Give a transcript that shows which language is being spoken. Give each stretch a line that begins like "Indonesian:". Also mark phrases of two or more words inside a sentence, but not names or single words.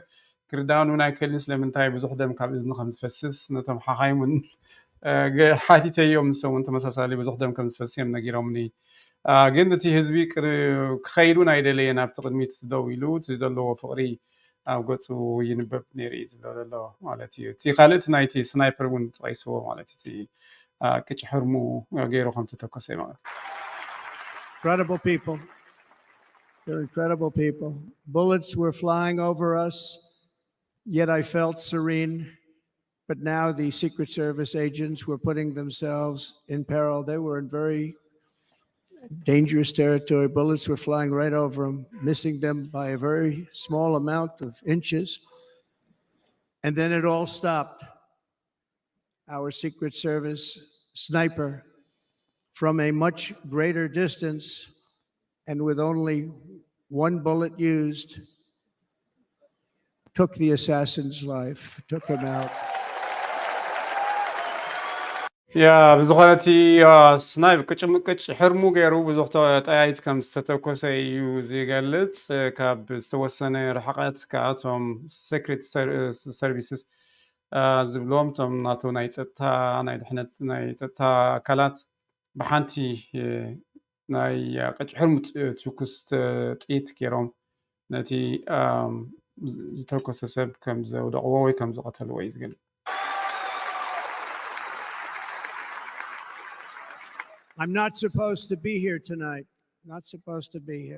Tigrinya: ክርዳኑ ናይ ክእልን ስለምንታይ ብዙሕ ደም ካብ እዝኒ ከም ዝፈስስ ነቶም ሓኻይም እውን ሓቲተዮም ንሶም እውን ተመሳሳሊ ብዙሕ ደም ከም ዝፈስስ እዮም ነጊሮምኒ ግን እቲ ህዝቢ ክኸይዱ ናይ ደለየ ናብቲ ቅድሚት ደው ኢሉ እቲ ዘለዎ ፍቕሪ ኣብ ገፁ ይንበብ ነይሩ እዩ ዝብሎ ዘሎ ማለት እዩ እቲ ካልእቲ ናይቲ ስናይፐር እውን ተቐይስዎ ማለት እቲ ቅጭ ሕርሙ ገይሩ ከም ተተኮሰ ማለት
English: Incredible people. They're incredible people. Bullets were flying over us, yet I felt serene. But now the Secret Service agents were putting themselves in peril. They were in very dangerous territory. Bullets were flying right over them, missing them by a very small amount of inches. And then it all stopped. Our Secret Service sniper, from a much greater distance and with only one bullet used, took the assassin's life, took him out.
Tigrinya: ያ ብዝኾነ እቲ ስናይፕ ቅጭምቅጭ ሕርሙ ገይሩ ብዙሕ ጠያይት ከም ዝተተኮሰ እዩ ዝገልጽ ካብ ዝተወሰነ ርሕቐት ካብቶም ሴክሬት ሰርቪስስ ዝብሎም ቶም ናቶ ናይ ፀጥታ ናይ ድሕነት ናይ ፀጥታ ኣካላት ብሓንቲ ናይ ቅጭ ሕርሙ ትኩስ ጥይት ገይሮም ነቲ ዝተኮሰ ሰብ ከም ዘውደቕዎ ወይ ከም ዝቐተልዎ እዩ ዝገልጽ
English: I'm not supposed to be here tonight. Not supposed to be here.